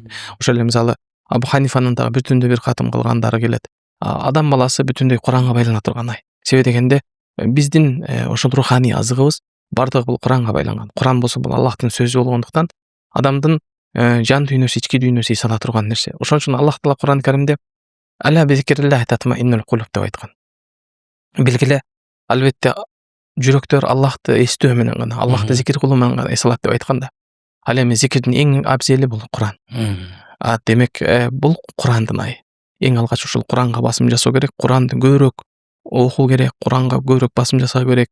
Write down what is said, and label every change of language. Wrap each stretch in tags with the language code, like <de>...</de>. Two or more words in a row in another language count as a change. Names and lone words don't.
<ky>Ошол эле мисалы Абу Ханифанын дагы бир түндө бир катым кылгандары келет. Адам баласы бүтүндөй Куранга байлана турган ай. Себеби дегенде биздин ошол руханий азыгыбыз бардыгы бул Куранга байланган. Куран болсо бул Аллахтын сөзү болгондуктан адамдын жан дүйнөсү, ички дүйнөсү эс ала турган нерсе. Ошон үчүн Аллах Таала Куран Каримде</ky> <ar>ألا بذكر الله تطمئن القلوب</ar> <ky>деп айткан. Белгиле, албетте жүрөктөр Аллахты эстөө менен гана, Аллахты зикир кылуу менен гана эс алат деп айтканда, ал эми зикирдин эң абзели бул Куран. Демек бул Курандын айы. Эң алгач ушул Куранга басым жасоо керек, Куранды көбүрөөк окуу керек, Куранга көбүрөөк басым жасоо керек.</ky>